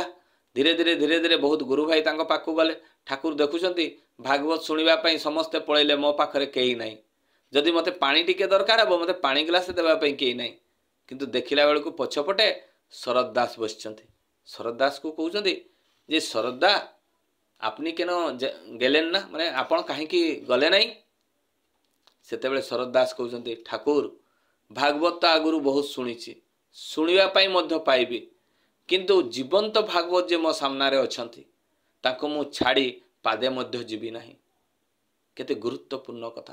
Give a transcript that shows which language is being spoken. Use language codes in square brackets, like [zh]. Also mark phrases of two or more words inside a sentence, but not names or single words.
[or] ଧୀରେ ଧୀରେ ଧୀରେ ଧୀରେ ବହୁତ ଗୁରୁ ଭାଇ ତାଙ୍କ ପାଖକୁ ଗଲେ। ଠାକୁର ଦେଖୁଛନ୍ତି ଭାଗବତ ଶୁଣିବା ପାଇଁ ସମସ୍ତେ ପଳେଇଲେ, ମୋ ପାଖରେ କେହି ନାହିଁ। ଯଦି ମୋତେ ପାଣି ଟିକେ ଦରକାର ହେବ, ମୋତେ ପାଣି ଗ୍ଲାସ୍ ଦେବା ପାଇଁ କେହି ନାହିଁ। କିନ୍ତୁ ଦେଖିଲା ବେଳକୁ ପଛପଟେ ଶରତ ଦାସ ବସିଛନ୍ତି। ଶରତ ଦାସକୁ କହୁଛନ୍ତି ଯେ ଶରତ ଦା [bn] আপনি কেন গেলেন না, মানে [or] ଆପଣ କାହିଁକି ଗଲେ ନାହିଁ? ସେତେବେଳେ ଶରତ ଦାସ କହୁଛନ୍ତି ଠାକୁର ଭାଗବତ ତ ଆଗରୁ ବହୁତ ଶୁଣିଛି, ଶୁଣିବା ପାଇଁ ମଧ୍ୟ ପାଇବି, କିନ୍ତୁ ଜୀବନ୍ତ ଭାଗବତ ଯେ ମୋ ସାମ୍ନାରେ ଅଛନ୍ତି ତାଙ୍କୁ ମୁଁ ଛାଡ଼ି ପାଦେ ମଧ୍ୟ ଯିବି ନାହିଁ। କେତେ ଗୁରୁତ୍ୱପୂର୍ଣ୍ଣ କଥା।